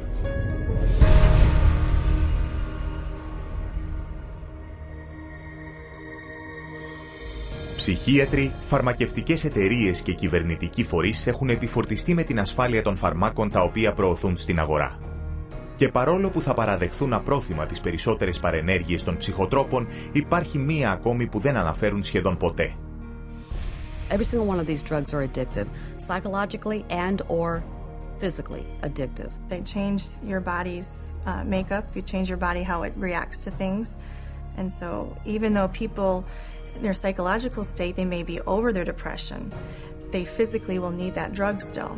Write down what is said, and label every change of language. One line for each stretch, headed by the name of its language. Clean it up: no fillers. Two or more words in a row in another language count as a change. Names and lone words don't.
Greek: Ψυχίατροι, φαρμακευτικές εταιρείες και κυβερνητικοί φορείς έχουν επιφορτιστεί με την ασφάλεια των φαρμάκων τα οποία προωθούν στην αγορά. Και παρόλο που θα παραδεχθούν απρόθυμα τις περισσότερες παρενέργειες των ψυχοτρόπων, υπάρχει μία ακόμη που δεν αναφέρουν σχεδόν ποτέ.
English: Every single one of these drugs are addictive, psychologically and or physically addictive. They change your body's makeup, you change your body how it reacts to things. And so even though people in their psychological state, they may be over their depression, they physically will need that drug still.